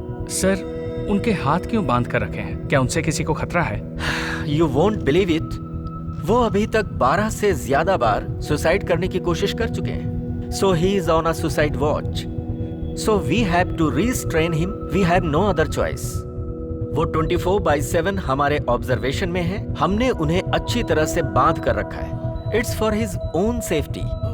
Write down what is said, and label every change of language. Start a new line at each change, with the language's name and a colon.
Hindi: Sir, उनके हाथ क्यों बांध कर रखे हैं? क्या उनसे किसी को खतरा है?
English: You won't believe it.
Hindi: वो अभी तक 12 से ज्यादा बार सुसाइड करने की कोशिश कर चुके हैं।
English: So he is on a suicide watch. So we have to restrain him. We have no other choice.
Hindi: वो 24/7 हमारे ऑब्जर्वेशन में है। हमने उन्हें अच्छी तरह से बांध कर रखा है।
English: It's for his own safety.